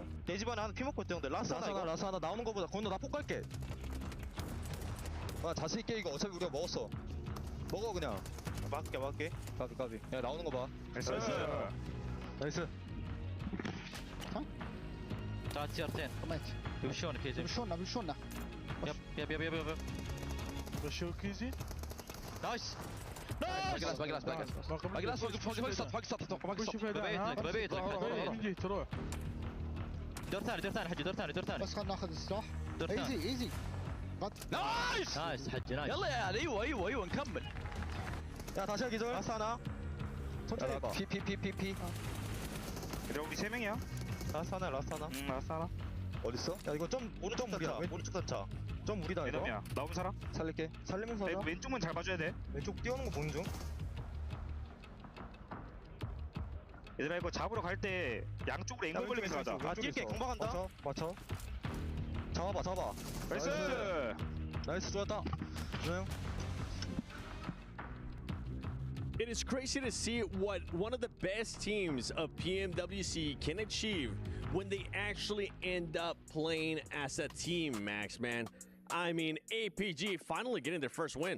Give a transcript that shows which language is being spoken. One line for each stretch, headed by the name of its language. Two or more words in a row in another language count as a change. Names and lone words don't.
Korean: 내 집안에 하나 피 먹고 있대 형들. 라스 하나 나오는 거보다 건우 나 폭 갈게. 아 자신 있게 이거 어차피 우리가 먹었어. 먹어 그냥. 막게. 까비. 야 나오는 거 봐. 나이스. 자, TR10.
Polish: Wyszło na piedzie. Wyszło na. Jeb. Wyszło easy.
English: Nice! Baglas,
Arabic: ببيت نجي تروح. دور ثاني حجي دور ثاني بس خلنا ناخذ السلاح. ايزي. نايس حجي نايس. يلا يا ايوه نكمل.
Korean: 야 다시 하기 전. 라스 하나. 천천히 해봐. 피. 그래 우리 3명이야. 라스 하나. 어딨어? 야 이거 좀 오른쪽 무리다. 오른쪽 단차. 좀 무리다 이거. 애덤이야. 나오면 살아. 살릴게. 살리면서 하자. 왼쪽만 잘 봐줘야 돼. 왼쪽 뛰어오는 거 보는 중. 얘들아 이거 잡으러 갈 때 양쪽으로 앵글 걸리면서 가자. 아 뛸게. 공방 간다. 맞춰. 잡아. 나이스 좋았다. 조용.
English: It is crazy to see what one of the best teams of PMWC can achieve when they actually end up playing as a team, Max, man. I mean, APG finally getting their first win.